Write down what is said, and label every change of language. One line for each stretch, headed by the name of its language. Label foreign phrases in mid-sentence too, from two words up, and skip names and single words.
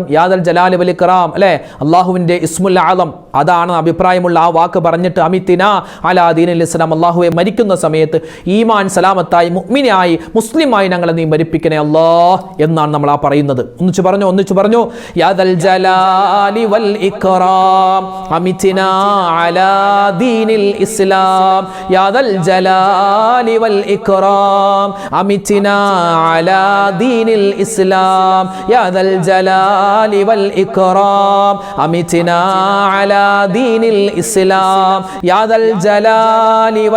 Arabic: يا ذا الجلال والإكرام,
Malayalam: അല്ലേ, അള്ളാഹുവിൻ്റെ
Arabic: اسم الأعظم
Malayalam: അതാണ് അഭിപ്രായമുള്ള ആ വാക്ക് പറഞ്ഞിട്ട്
Arabic: أمتنا على دين الإسلام,
Malayalam: അള്ളാഹുവെ മരിക്കുന്ന സമയത്ത് ഈമാൻ സലാമത്തായി മുഅ്മിനായി മുസ്ലിമായി ഞങ്ങളെ നീ മരിപ്പിക്കണേ അല്ലാഹ് എന്നാണ് നമ്മൾ ആ പറയുന്നത്. ഒന്നിച്ചു പറഞ്ഞു
Arabic: يا ذا الجلال والإكرام أمتنا على دين الإسلام يا ذا الجلال والإكرام أمتنا على دين الإسلام يا ذا الجلال والإكرام أمتنا على دين الإسلام يا ذا الجلال